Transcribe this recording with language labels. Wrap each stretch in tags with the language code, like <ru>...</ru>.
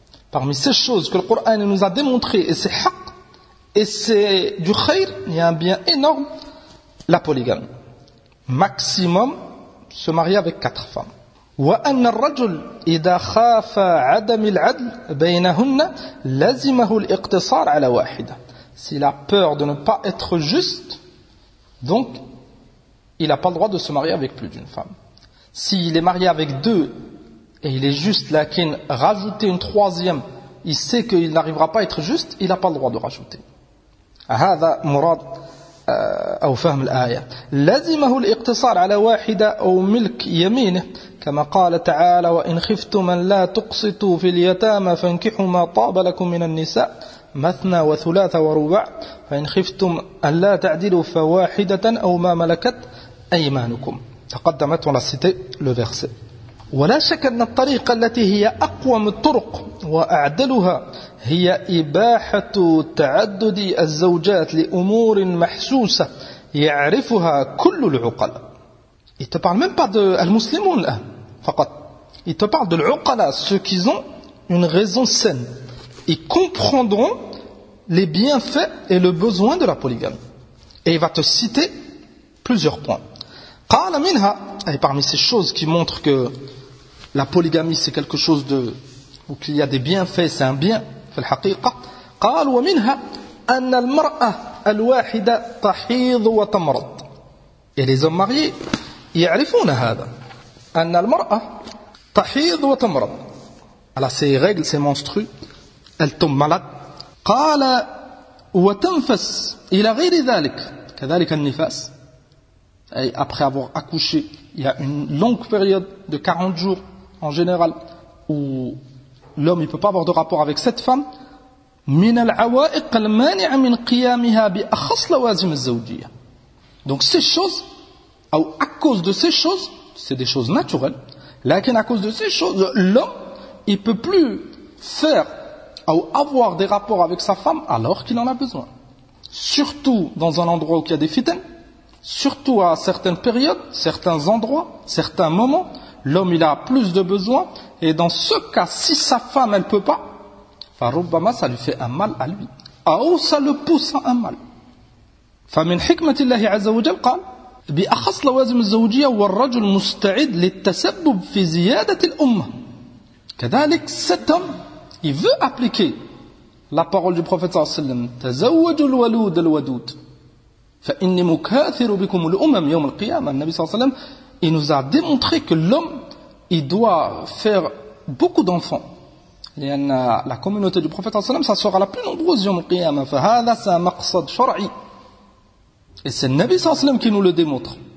<fr>Parmi ces choses que le Coran nous a démontré et c'est haq et c'est du khayr, il y a un bien énorme, la polygamie. Maximum se marier avec 4 femmes.</fr> <ar>وأن الرجل إذا خاف عدم العدل بينهن لزمه الاقتصار على واحدة.</ar> <fr>S'il a peur de ne pas être juste, donc il n'a pas le droit de se marier avec plus d'une femme. S'il est marié avec 2 et il est juste, lakin rajouter une 3e, il sait qu'il n'arrivera pas à être juste, il n'a pas le droit de rajouter.</fr> <ar>هذا مراد أو فهم الآية. لزمه الاقتصار على واحدة أو ملك يمينه كما قال تعالى وإن خفتم أن لا تقسطوا في اليتامى فانكحوا ما طاب لكم من النساء مثنى وثلاث ورباع فإن خفتم أن لا تعدلوا فواحدة أو ما ملكت أيمانكم. تقدمت ونسيت لفرس. ولا شك أن الطريقة التي هي أقوم الطرق وأعدلها هي إباحة تعدد الزوجات لأمور محسوسة يعرفها كل العقلاء.</ar> <fr>Il te parle même pas de al-muslimoun là, faqat. Il te parle de l'uqala, ceux qui ont une raison saine. Ils comprendront les bienfaits et le besoin de la polygamie. Et il va te citer plusieurs points. Qala minha, et parmi ces choses qui montrent que la polygamie c'est quelque chose de, ou qu'il y a des bienfaits, c'est un bien, fil haqiqa.</fr> <ar>Qala wa minha, anna al-mar'a al-wahida tahidhu wa tamrad.</ar> <fr>Et les hommes mariés,</fr> <ar>يعرفون هذا أن المرأة تحيض وتمرض على</ar> <fr>ses règles, ses menstrues, elle tombe malade.</fr> <ar>قال وتنفس إلى غير ذلك كذلك النفاس.</ar> <fr>Et après avoir accouché, il y a une longue période de 40 jours en général où l'homme ne peut pas avoir de rapport avec cette femme.</fr> <ar>من العوائق المانعة من قيامها بأخص لوازم الزوجية.</ar> <fr>Donc ces choses, ou à cause de ces choses, c'est des choses naturelles, lakin à cause de ces choses, l'homme, il ne peut plus faire ou avoir des rapports avec sa femme alors qu'il en a besoin. Surtout dans un endroit où il y a des fitnes, surtout à certaines périodes, certains endroits, certains moments, l'homme il a plus de besoins, et dans ce cas, si sa femme elle peut pas,</fr> <ar>فربما</ar> <fr>ça lui fait un mal à lui.</fr> <ar>أو</ar> <fr>ça le pousse à un mal.</fr> <ar>فمن حكمة الله عز وجل قال بأخص لوازم الزوجية والرجل مستعد للتسبب في زيادة الأمة. كذلك</ar> <fr>cet homme il veut appliquer la parole du prophète</fr> <ar>صلى الله عليه وسلم تزوج الولود الودود فإني مكاثر بكم الأمم يوم القيامة. النبي صلى الله عليه وسلم</ar> <fr>il nous a démontré que l'homme il doit faire beaucoup d'enfants. La communauté du prophète صلى الله عليه وسلم ça sera la plus nombreuse</fr> <ar>يوم القيامة. فهذا سمقصد شرعي.</ar> <fr>Et c'est le Nabi sallallahu alayhi wa sallam qui nous le démontre.</fr>